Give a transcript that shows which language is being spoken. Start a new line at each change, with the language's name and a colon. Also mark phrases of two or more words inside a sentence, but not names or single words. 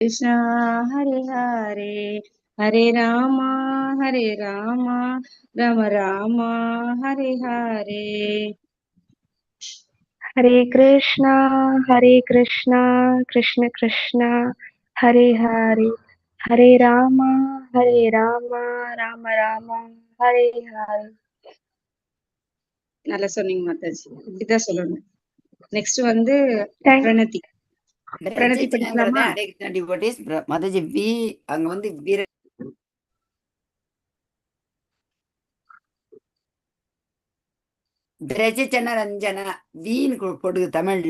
Sanskrit: कृष्णा हरे हरे हरे रामा राम राम हरे हरे हरे कृष्णा कृष्ण कृष्ण हरे हरे हरे राम राम राम हरे हरे.
Tamil: நல்லா சொன்னீங்க மாதாஜி. இப்படிதான் சொல்லணும். நெக்ஸ்ட் வந்து
English: Thank
Tamil: பிரணதி. பிரணதி படிக்கலாமா? மாதாஜி வி அங்க வந்து வீர பிரஜன ரஞ்சன வீன்னு போடுது தமிழ்ல.